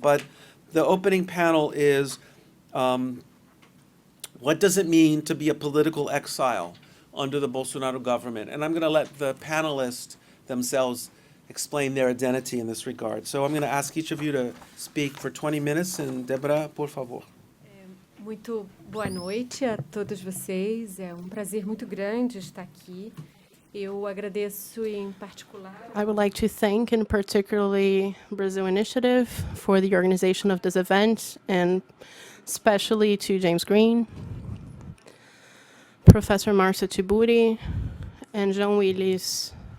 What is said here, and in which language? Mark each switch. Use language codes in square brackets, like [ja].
[en] But the opening panel is what does it mean to be a political exile under the Bolsonaro government? And I'm going to let the panelists themselves explain their identity in this regard. So I'm going to ask each of you to speak for 20 minutes. And Débora, [pt] por favor. Muito boa noite a todos vocês. É prazer muito grande estar aqui. Eu agradeço em particular. [en] I would like to thank in particularly Brazil Initiative for the organization of this event, and especially to James Green, Professor Márcia Tiburi, and Jean Wyllys.